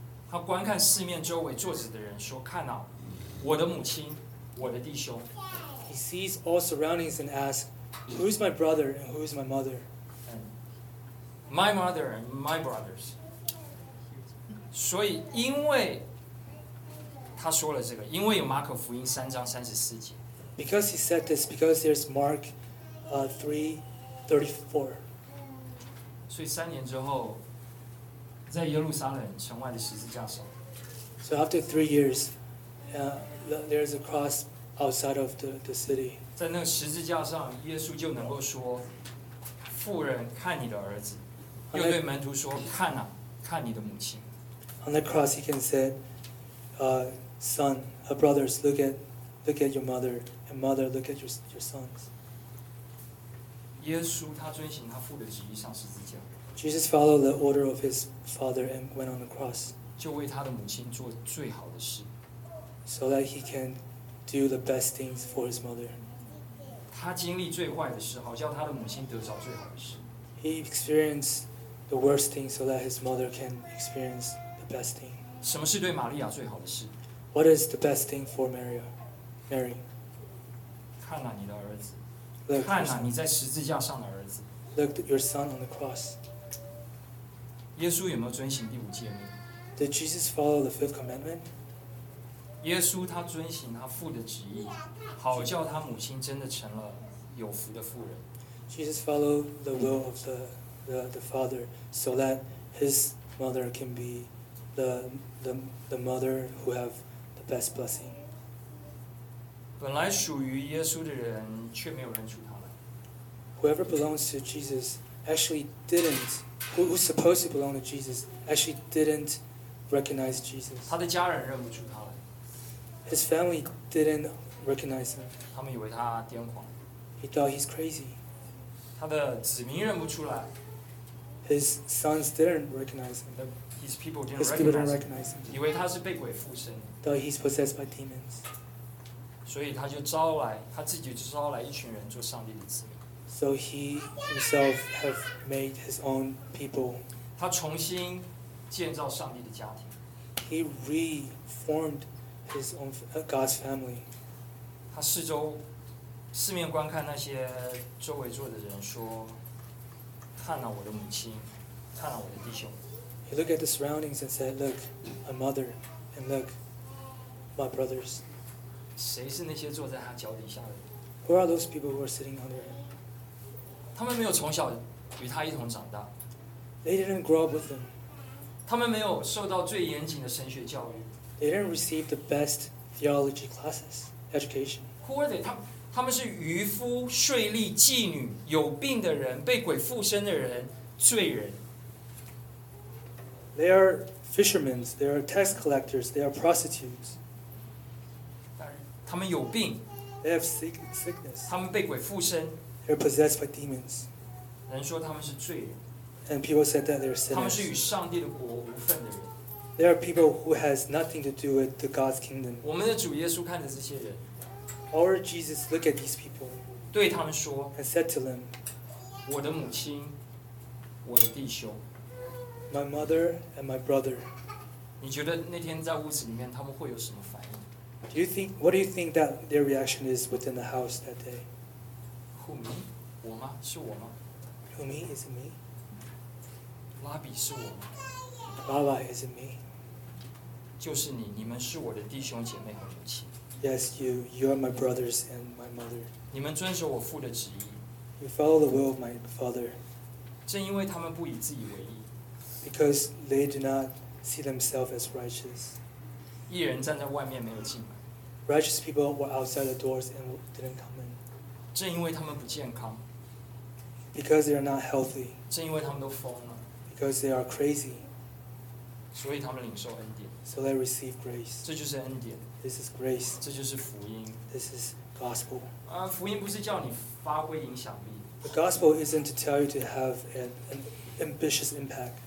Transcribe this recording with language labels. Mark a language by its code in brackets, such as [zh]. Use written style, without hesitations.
[zh] 他观看四面周围坐着的人说，看啊，我的母亲，我的弟兄。 [en] He sees all surroundings and asks, who is my brother and who is my mother? My mother and my brothers. [zh] 所以因为他说了这个，因为有马可福音三章三十四节。 [en] Because he said this, because there's Mark 3:34. [zh] 所以三年之后，在耶路撒冷城外的十字架上。 [en] So after 3 years, there's a cross outside of the city. [zh] 在那个十字架上，耶稣就能够说：“妇人，看你的儿子。” 又对门徒说：“看啊，看你的母亲。” [en] On the cross, he can say, "Son, brothers, look at your mother." And mother, look at your sons. [zh] 耶稣他遵行他父的旨意上十字架。 [en] Jesus followed the order of his father and went on the cross. [zh] 就为他的母亲做最好的事。 [en] So that he can do the best things for his mother. [zh] 他经历最坏的事，好叫他的母亲得着最好的事。 [en] He experienced the worst thing so that his mother can experience the best thing. [zh] 什么是对玛利亚最好的事？ [en] What is the best thing for Mary? [zh] 看啊，你的儿子！ [en] Look, [zh] 看啊，你在十字架上的儿子！ [en] Look, your son on the cross. [zh] 耶稣有没有遵行第五诫命？ [en] Did Jesus follow the fifth commandment? [zh] 耶稣他遵行他父的旨意，好叫他母亲真的成了有福的妇人。 [en] Jesus followed the will of the Father so that his mother can be the mother who have the best blessing. [zh] 本来属于耶稣的人却没有认出他来。 [en] Whoever belongs to Jesus actually didn't. Who's supposed to belong to Jesus actually didn't recognize Jesus. [zh] 他的家人认不出他来。 [en] His family didn't recognize him. [zh] 他们以为他癫狂。 [en] He thought he's crazy. [zh] 他的子民认不出来。 [en] His sons didn't recognize him. His people didn't recognize him. [zh] 以为他是被鬼附身。 [en] Thought he's possessed by demons. [zh] 所以他就招来，他自己就招来一群人做上帝的子民。 [en] So he himself have made his own people. [zh] 他重新建造上帝的家庭。 [en] He reformed his own God's family. [zh] 他四面观看那些周围坐的人，说：“看啊，我的母亲，看啊，我的弟兄。” [en] He looked at the surroundings and said, "Look, my mother, and look, my brothers." [zh] 谁是那些坐在他脚底下的？ [en] Who are those people who are sitting under him? [zh] 他们没有从小与他一同长大。 [en] They didn't grow up with him. [zh] 他们没有受到最严谨的神学教育。 [en] They didn't receive the best theology classes, education. Who are they? [zh] 他们是渔夫、税吏、妓女、有病的人、被鬼附身的人、罪人。 [en] They are fishermen. They are tax collectors. They are prostitutes. [zh] 他们有病。 [en] They have sickness. [zh] 他们被鬼附身。 [en] They're possessed by demons. [zh] 人说他们是罪人。 [en] And people said that they're sinners. [zh] 他们是与上帝的国无份的人。 [en] There are people who has nothing to do with the God's kingdom. [zh] 我们的主耶稣看着这些人。 [en] Our Jesus look at these people. [zh] 对他们说。 [en] And said to them, [zh] 我的母亲，我的弟兄。 [en] My mother and my brother. [zh] 你觉得那天在屋子里面他们会有什么反应？ [en] What do you think that their reaction is within the house that day? Who, me? [zh] 我吗？是我吗？ [en] Who, me? Is it me? [zh] 拉比是我吗？ [en] Baba, is it me? [zh] 就是你，你们是我的弟兄姐妹和母亲。 [en] Yes, you are my brothers and my mother. [zh] 你们遵守我父的旨意。 [en] We follow the will of my Father. [zh] 正因为他们不以自己为义。 [en] Because they do not see themselves as righteous. [zh] 义人站在外面没有进门。 [en] Righteous people were outside the doors and didn't come in. [zh] 正因为他们不健康。 [en] Because they are not healthy. [zh] 正因为他们都疯了。 [en] Because they are crazy. [zh] 所以他们领受恩典。 [en] So they receive grace. [zh] 这就是恩典。 [en] This is grace. [zh] 这就是福音。 [en] This is gospel. [zh] 福音不是叫你发挥影响力。 [en] The gospel isn't to tell you to have an ambitious impact.